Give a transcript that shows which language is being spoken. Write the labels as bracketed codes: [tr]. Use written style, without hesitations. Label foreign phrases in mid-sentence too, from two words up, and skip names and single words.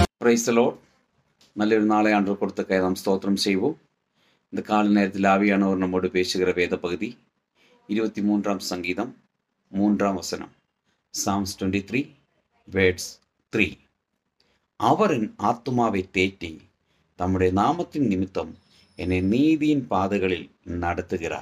[en] praise the Lord. [ml] നല്ലൊരു നാളെ ആണ്ട് കൊടുത്തക്കായി നാം സ്തോത്രം செய்வோம். [ta] இந்த கால நேரத்தில் ஆவியானவர் நம்மோடு பேசுகிற வேத பகுதி 23ஆம் சங்கீதம் 3ஆம் வசனம். [en] Psalms 23 verse 3. [ta] அவர் என் ஆத்துமாவை தேற்றி தம்முடைய நாமத்தின் நிமித்தம் என்னை நீதியின் பாதைகளில் நடத்துகிறார்.